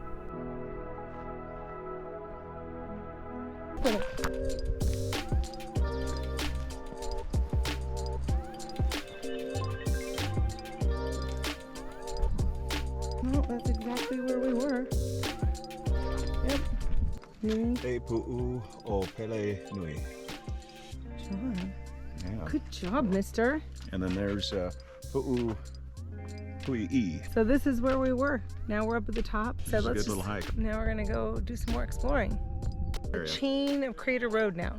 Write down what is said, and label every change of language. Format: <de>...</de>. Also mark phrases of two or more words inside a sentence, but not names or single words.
<en>Well, that's exactly where we were. Yep. Te pu'u o pele nui. John. Yeah. Good job, mister. And then there's pu'u pui'i. So this is where we were. Now we're up at the top. So This is a let's good little hike. Now we're gonna go do some more exploring. Area. Chain of Crater Road now.</en>